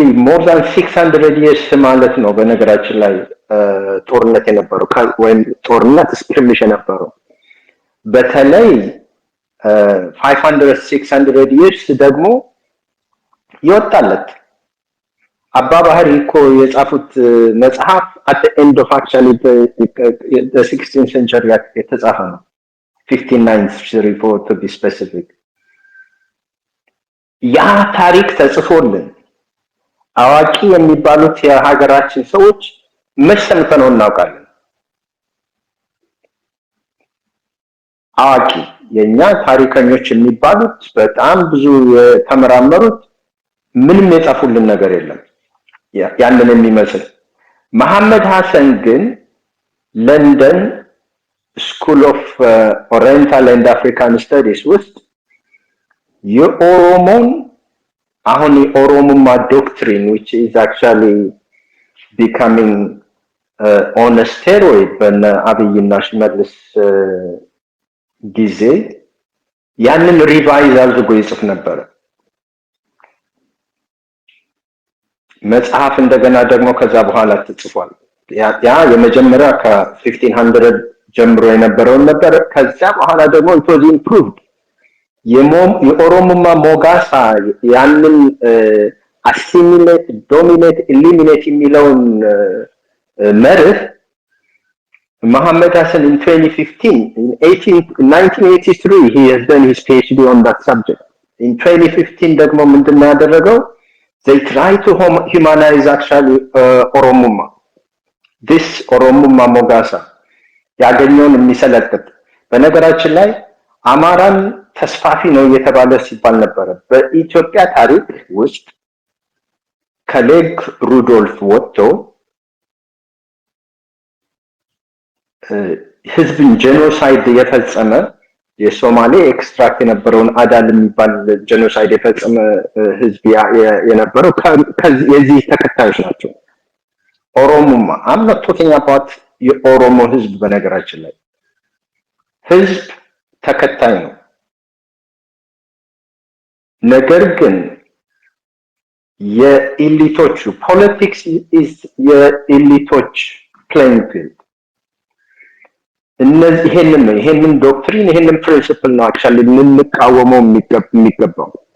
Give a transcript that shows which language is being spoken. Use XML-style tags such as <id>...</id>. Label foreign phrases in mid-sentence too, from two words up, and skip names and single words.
<en>more than 600 years</en> <am>ማለት ነው። በነገራችን ላይ ጦርነት የነበረው ወይም ጦርነት ስክሪምሽ የነበረው በተለይ 500 600 years ደግሞ ይወጣለት አባ ባህሪ እኮ የጻፉት መጽሐፍ</am> <en>at the end of actually the 16th century</en> <am>የተጻፈ ነው 1594</am> <en>to be specific።</en> <am>ያ ታሪክ ተጽፎልን አዋቂ የሚባሉት የሀገራችን ሰዎች መሰንፈነው እናውቃለን። አዋቂ የኛ ታሪከኞች የሚባሉት በጣም ብዙ የተመራመሩት ምንም የጻፉልን ነገር የለም ያንን የሚመስል። መሐመድ ሐሰን ግን ለንደን ስኩል ኦፍ ኦሪየንታል ኤንድ አፍሪካን ስተዲስ ውስጥ የኦሮሞን አሁን የኦሮሞማ ዶክትሪን</am> <en>which is actually becoming on a steroid</en> <am>በነ አብይና ሽመልስ ጊዜ ያንን ሪቫይዝ አድርጎ ይጽፍ ነበር መጽሐፍ። እንደገና ደግሞ ከዛ በኋላ ተጽፏል። ያ የመጀመሪያ ከ1500 ጀምሮ የነበረውን ነበር። ከዛ በኋላ ደግሞ</am> <en>it was improved።</en> <am>የኦሮሞማ ሞጋሳ ያንን</am> <en>assimilate dominate eliminate</en> <am>የሚለውን መርህ መሐመድ ሐሰን in</am> <en>1983 he has done his PhD on that subject። in 2015</en> <am>ደግሞ ምንድነው ያደረገው?</am> <en>they try to humanize actually</en> <am>ኦሮሞማ this ኦሮሞማ ሞጋሳ ያገኘውን የሚሰለጥጥ። በነገራችን ላይ አማራን ተስፋፊ ነው እየተባለ ሲባል ነበረ። በኢትዮጵያ ታሪክ ውስጥ ከሌግ ሩዶልፍ ወጥቶ ህዝብን ጄኖሳይድ የፈጸመ የሶማሌ ኤክስትራክት የነበረውን አዳል የሚባል ጄኖሳይድ የፈጸመ ህዝብ የነበረው የዚህ ተከታዮች ናቸው። ኦሮሞማ</am> <en>I'm not talking about</en> <am>የኦሮሞ ህዝብ በነገራችን ላይ ህዝብ ተከታይ ነው። ነገር ግን የኢሊቶቹ ፖለቲክስ is የኢሊቶች</am> <en>playing field።</en> <am>እነዚህ ይሄንን ዶክትሪን ይሄንን ፕሪንሲፕል ነው አክቹዋሊ ልንቃወመው የሚገባው።</am>